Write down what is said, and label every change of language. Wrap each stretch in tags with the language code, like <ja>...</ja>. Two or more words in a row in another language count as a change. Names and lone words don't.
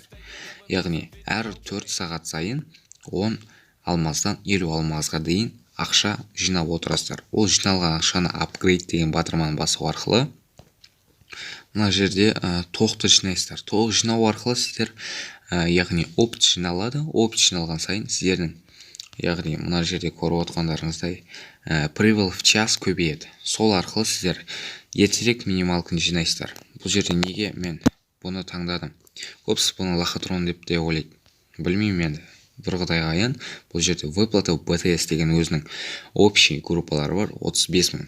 <kk>Яғни әр 4 сағат сайын 10 алмаздан 50 алмазға дейін ақша жинап отырасыздар. Ол жиналған ақшаны апгрейд деген батырманы басу арқылы мына жерде тоқты жинайсыздар. Тоқ жинау арқылы сіздер яғни опыт жиналады. Опыт жиналған сайын сіздердің яғни мына жерде көріп отқандарыңыздай</kk> <ru>прибыль в час</ru> <kk>көбейеді. Сол арқылы сіздер ертерек минималканы жинайсыздар. Бұл жерде неге мен бұны таңдадым? Көпсіз бұны лохотрон деп те ойлайды. Білмеймін енді. Бір құдайға аян. Бұл жерде выплата BTS деген өзінің общий группалары бар, 35 мың.</kk>